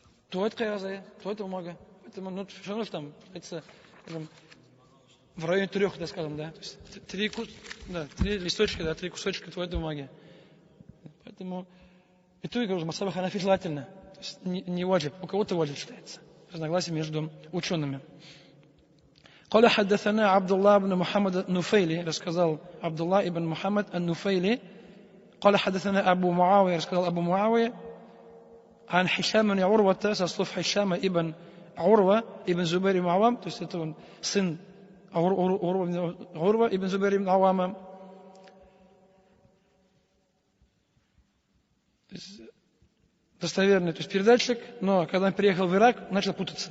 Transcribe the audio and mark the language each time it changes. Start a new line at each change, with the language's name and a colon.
Russian: Туалет кайразая, туалет бумага. Поэтому, все равно там, скажем, в районе 3, да, скажем, да. То есть 3 листочка, да, 3 кусочка туалетной бумаги. Поэтому, и то, я говорю, Масхаб Ханафи желательно. не ваджиб, у кого-то ваджиб считается. Разногласие между учеными.
Arabic: قال حدثنا عبد الله بن محمد النفيلي
Russian: рассказал Абдулла ибн Мухаммад ан-Нуфейли.
Arabic: قال حدثنا أبو معاوية
Russian: рассказал Абу Муавия.
Arabic: عن هشام بن عروة
Russian: со слов Хишама ибн Урва ибн Зубайр ибн Авам, то есть это он сын Урва ибн Зубайр ибн Авама. Достоверный, то есть передатчик, но когда он приехал в Ирак, начал путаться.